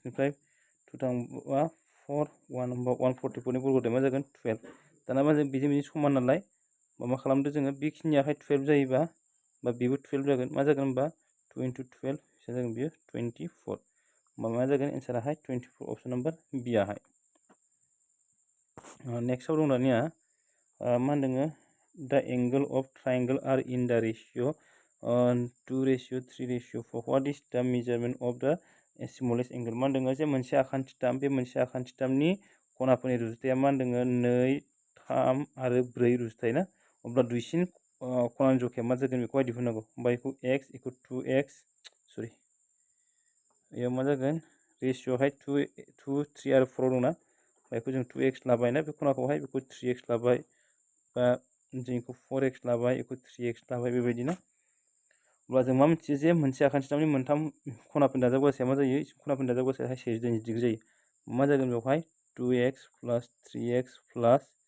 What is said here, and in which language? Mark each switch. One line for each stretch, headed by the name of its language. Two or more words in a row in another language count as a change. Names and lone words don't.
Bodo: निफ्राय 2 थांबा 4 1 होमबा 144 नि बर्ग'दै मा जागोन 12 दाना मा जों बेजों समान नालाय मा खालामदो जोङो बेखिनियाहाय 12 जायोबा बा बेबो 12 जागोन मा जागोन होमबा 2 × 12 बेसेबां जागोन बेयो 24 होमबा मा जागोन एन्साराहाय 24
English: option number B
Bodo: आहाय नेक्स्टआव दं दानिया मा होनदों
English: the angle of triangle are in the ratio
Bodo: 2:3:4
English: what is the measurement of the smallest angle
Bodo: मा होनदों जे मोनसे आखान्थिथाम बे मोनसे आखान्थिथामनि खनाफोरनि रुजुथाया मा होनदों 2 3 आरो 4 रुजुथाय ना अब्ला दुइसिन खनानि जखाया मा जागोन बेखौहाय दिहुननांगौ होमबा बेखौ x = 2x सरि बेयाव मा जागोन रेशियोहाय 2 3 आरो 4 दंना बेखौ जों 2x लाबाय ना बे खनाखौहाय बेखौ 3x लाबाय बा जों बेखौ 4x लाबाय बेखौ 3x लाबाय बेबायदि ना अब्ला जों मा मिथियो जे मोनसे आखान्थिथामनि मोनथाम खनाफोरनि दाजाबगासेया मा जायो खनाफोरनि दाजाबगासेयाहाय 180 डिग्री जायो मा जागोन बेवहाय 2x + 3x +